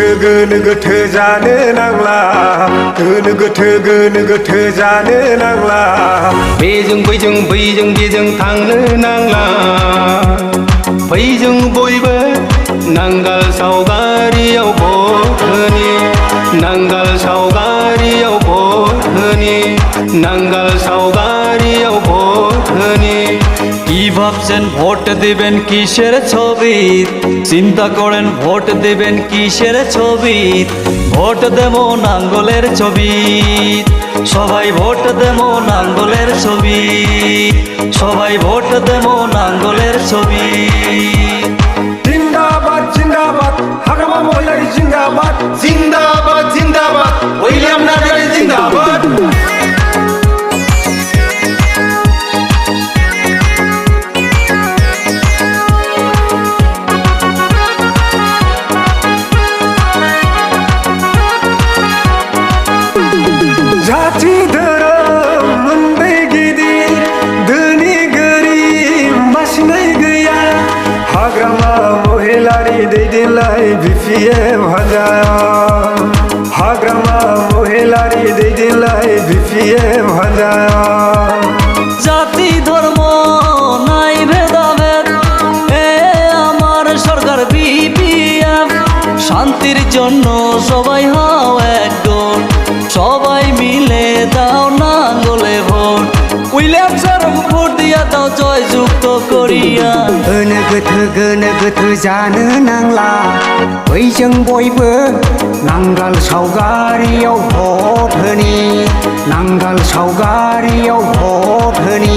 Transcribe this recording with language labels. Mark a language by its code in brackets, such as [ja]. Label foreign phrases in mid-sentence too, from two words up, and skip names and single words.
[brx] गोनो गोथो जानो नांला गोनो गोथो जानो नांला बेजों बैजों बैजों बेजों थांनो नांला फैजों बयबो नांगाल सावगारियाव भट होनि नांगाल सावगारियाव भट होनि नांगाल सावगारियाव भट होनि [bn] কি ভাবছেন ভোট দিবেন কিসের ছবি চিন্তা করেন ভোট দিবেন কিসের ছবি ভোট দেব নাঙ্গলের ছবি সবাই ভোট দেব নাঙ্গলের ছবি সবাই ভোট দেব নাঙ্গলের ছবি জিন্দাবাদ জিন্দাবাদ হাগ্রামা মহিলারি জিন্দাবাদ জিন্দাবাদ জিন্দাবাদ উইলিয়াম নাদারি জিন্দাবাদ [brx] जाति धोरोम मोनबै गिदिर धोनि गोरिब बासिनाय गैया हाग्रामा महिलारि दैदेनलाय BPF हानजाया हाग्रामा महिलारि दैदेनलाय BPF हानजाया [bn] জাতি ধর্ম নাই ভেদাভেদ এ আমার সরকার BPF শান্তির জন্য সবাই হও একজন সবাই মিলে দাও নাঙ্গলে ভোট উইলিয়াম স্যার ভোট দিয়া দাও জয় যুক্ত করিয়া [brx] गोनो गोथो जानो नांला बैजों बयबो नांगाल सावगारियाव भट होनि नांगाल सावगारियाव भट होनि